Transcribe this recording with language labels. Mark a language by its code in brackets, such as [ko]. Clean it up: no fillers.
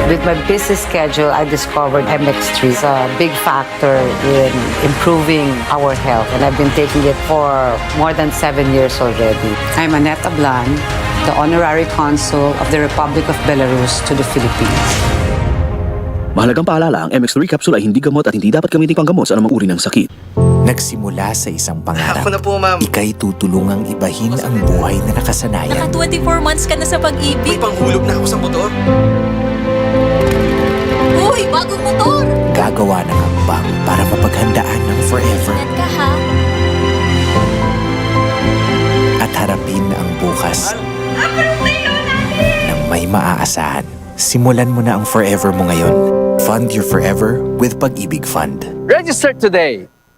[en] With my busy schedule, I discovered MX3 is a big factor in improving our health, and I've been taking it for more than 7 years already. I'm Annette Ablan, the Honorary Consul of the Republic of Belarus to the Philippines. [tl] Mahalagang paalala, ang MX3 capsule ay hindi gamot at hindi dapat gamitin panggamot sa anumang uri ng sakit. Nagsimula sa isang pangarap. Ako na po, ma'am. Ika'y tutulungang ibahin ang buhay na nakasanayan. Naka 24 months ka na sa pag-ibig. May panghulog na ako sa motor. Uy, bagong motor! Gagawa ng hakbang para mapaghandaan ng forever. Ingat ka, ha? At harapin ang bukas nang may maaasahan. Simulan mo na ang forever mo ngayon. [en] Fund your forever with Pag-ibig Fund. Register today.